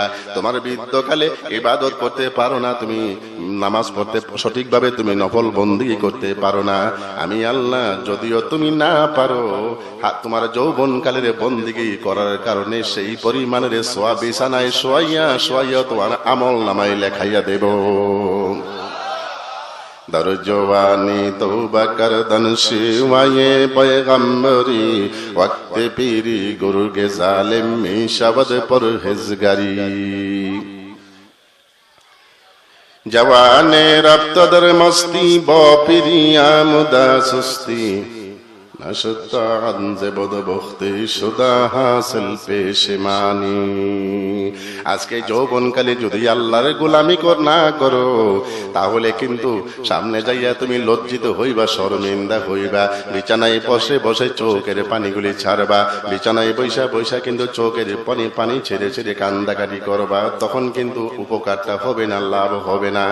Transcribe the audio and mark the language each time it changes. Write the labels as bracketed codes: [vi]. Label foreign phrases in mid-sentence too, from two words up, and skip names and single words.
[bn] তোমার বৃদ্ধকালে ইবাদত করতে পারো না, তুমি নামাজ পড়তে সঠিকভাবে তুমি নফল বন্দী করতে পারো না, আমি আল্লাহ যদিও তুমি না পারো, তোমার যৌবনকালের বন্দী করার কারণে সেই পরিমাণের সোয়া বিছানায় শোয়াইয়া তোমার আমল নামায় লেখাইয়া দেব। [fa] در جوانی توبہ کردن شیوائے پیغمبری، وقت پیری گرگ ظالم می شود پرہیزگاری۔ جوان رفت در مستی با پیری آمدہ سستی، نشتا عنز بد بختی شدہ حاصل پیشمانی۔ [bn] আজকে যৌবনকালে যদি আল্লাহর গোলামি না করো, তাহলে কিন্তু সামনে যাইয়া তুমি লজ্জিত হইবা, শর্মিন্দা হইবা। বিছানায় বসে বসে চোখের পানিগুলি ছাড়বা, বিছানায় বৈশা কিন্তু চোখের পানি ছেড়ে ছেড়ে কান্দাকাটি করবা, তখন কিন্তু উপকারটা হবে না, লাভ হবে না।